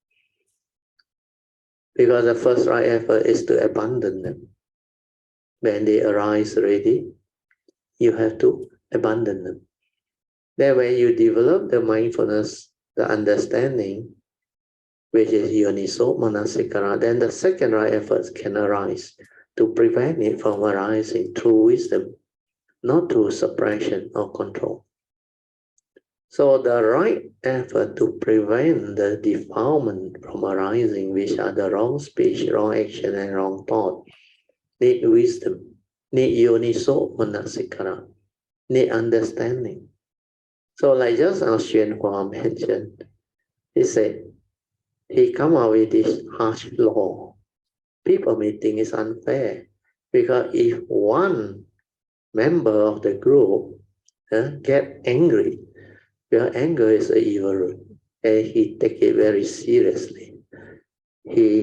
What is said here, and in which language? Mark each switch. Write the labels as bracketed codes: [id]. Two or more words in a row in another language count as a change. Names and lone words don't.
[en] Because the first right effort is to abandon them. When they arise already, you have to abandon them. Then when you develop the mindfulness, the understanding, which is [pi] yoniso manasikara, [en] then the second right efforts can arise to prevent it from arising through wisdom, not through suppression or control. So the right effort to prevent the defilement from arising, which are the wrong speech, wrong action, and wrong thought, need wisdom, need [pi] yoniso manasikara, [en] need understanding. So like just as Hsuan mentioned, he said, he come out with this harsh law. People may think it's unfair because if one member of the group get angry, because anger is an evil root, and he take it very seriously.